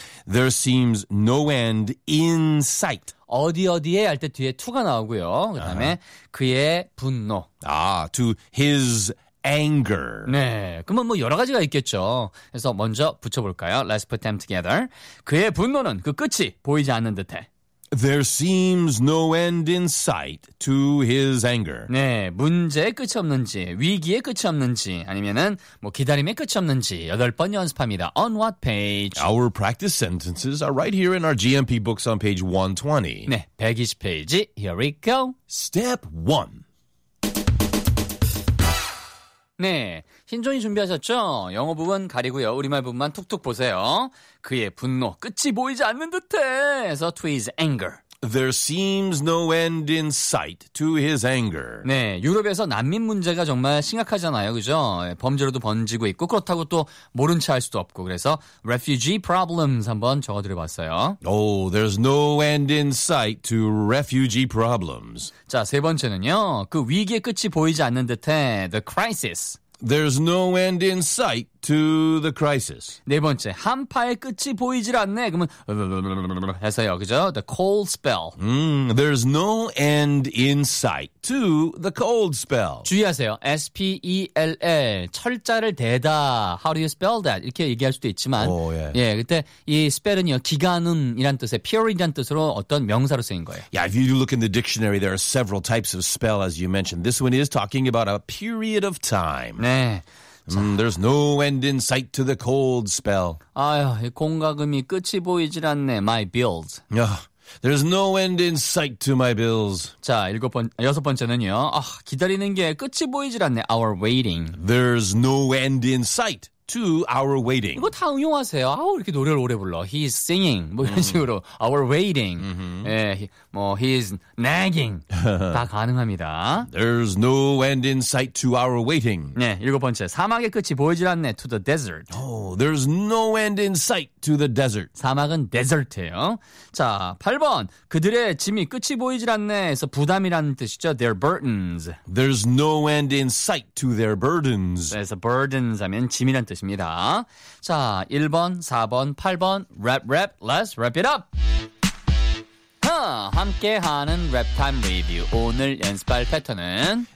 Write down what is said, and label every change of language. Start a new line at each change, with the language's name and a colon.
English: There seems no end in sight.
Korean: 어디 어디에 할 때 뒤에 to가 나오고요. 그다음에 그의 분노.
English: 아, to his anger.
Korean: 네, 그러면 뭐 여러 가지가 있겠죠. 그래서 먼저 붙여볼까요?
English: Let's put them together.
Korean: 그의 분노는 그 끝이 보이지 않는 듯해.
English: There seems no end in sight to his anger.
Korean: 네, 문제의 끝이 없는지, 위기의 끝이 없는지, 아니면은 뭐 기다림의 끝이 없는지 여덟 번 연습합니다.
English: On what page? Our practice sentences are right here in our GMP books on page 120.
Korean: 네, 120 페이지.
English: Here we go. Step 1.
Korean: 네, 흰 종이 준비하셨죠? 영어 부분 가리고요. 우리말 부분만 툭툭 보세요. 그의 분노, 끝이 보이지 않는 듯해! 해서
English: to his anger. There seems no end in sight to his anger.
Korean: 네, 유럽에서 난민 문제가 정말 심각하잖아요. 그죠? 범죄로도 번지고 있고 그렇다고 또 모른 체 할 수도 없고 그래서
English: refugee problems
Korean: 한번 적어드려봤어요.
English: Oh, there's no end in sight to refugee problems.
Korean: 자, 세 번째는요. 그 위기의 끝이 보이지 않는 듯해
English: the crisis. There's no end in sight to the crisis.
Korean: 네 번째, 한파의 끝이 보이질 않네. 그러면 해서요, 그죠?
English: The cold spell. There's no end in sight to the cold spell.
Korean: 주의하세요.
English: S-P-E-L-L.
Korean: 철자를 대다.
English: How do you spell that?
Korean: 이렇게 얘기할 수도 있지만. 오, 예. 예, 그때 이 spell은요, 기간음이란 뜻의 period이란 뜻으로 어떤 명사로 쓰인 거예요.
English: Yeah, if you look in the dictionary, there are several types of spell, as you mentioned. This one is talking about a period of time.
Korean: 네.
English: There's no end in sight to the cold spell.
Korean: 아휴, 이 공과금이 끝이 보이질 않네.
English: My bills. There's no end in sight to my bills.
Korean: 자, 여섯 번째는요. 아, 기다리는 게 끝이 보이질 않네.
English: Our waiting. There's no end in sight to our waiting.
Korean: 이거 다 응용하세요. 아우, 이렇게 노래를 오래 불러.
English: He's singing.
Korean: 뭐 이런 식으로.
English: Our waiting. He's nagging.
Korean: 다 가능합니다.
English: There's no end in sight to our waiting.
Korean: 네, 일곱 번째. 사막의 끝이 보이질 않네.
English: To the desert. There's no end in sight to the desert.
Korean: 사막은 desert예요. 자, 8번. 그들의 짐이 끝이 보이질 않네. 해서 부담이라는 뜻이죠.
English: Their burdens. There's no end in sight to their burdens.
Korean: 그래서 burdens 하면 짐이란 뜻입니다. 자, 1번, 4번, 8번.
English: Wrap, wrap. Let's wrap it up.
Korean: 함께하는 랩타임 리뷰. 오늘 연습할 패턴은